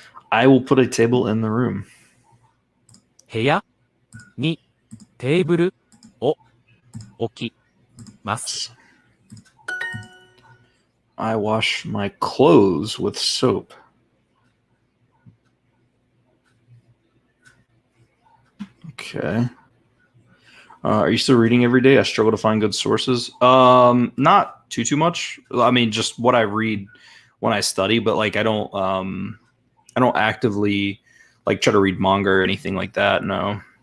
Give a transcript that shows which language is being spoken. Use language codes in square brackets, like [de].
[en] I will put a table in the room. [ja] 部屋にテーブルを置きます。 [en] I wash my clothes with soap. Okay. Are you still reading every day? I struggle to find good sources. Not too much. I mean, just what I read when I study, but like I don't actively like try to read manga or anything like that. No.